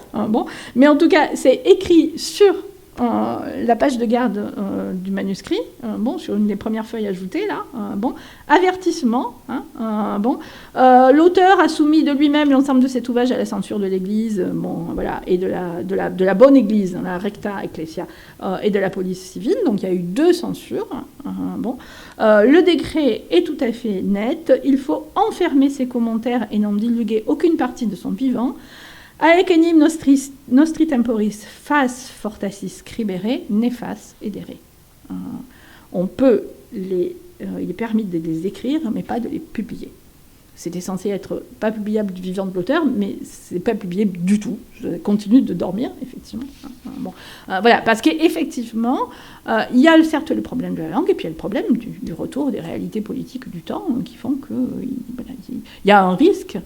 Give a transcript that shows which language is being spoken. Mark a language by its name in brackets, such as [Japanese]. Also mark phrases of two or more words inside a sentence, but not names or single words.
[French] Mais en tout cas, c'est écrit sur la page de garde du manuscrit, sur une des premières feuilles ajoutées là, avertissement. L'auteur a soumis de lui-même l'ensemble de cet ouvrage à la censure de l'Église, et de la bonne Église, [Latin] la recta ecclesia, [French] et de la police civile. Donc il y a eu 2 censures. Le décret est tout à fait net. Il faut enfermer ses commentaires et n'en divulguer aucune partie de son vivant. [Latin] Aec enim nostri temporis fas fortasis scribere, nefas edere. [French] Il est permis de les écrire, mais pas de les publier. c'était censé être pas publiable du vivant de l'auteur, mais c'est pas publié du tout. Je continue de dormir, effectivement. Bon, voilà, parce qu'effectivement, il y a certes le problème de la langue, et puis il y a le problème du retour des réalités politiques du temps, qui font que voilà, il y a un risque.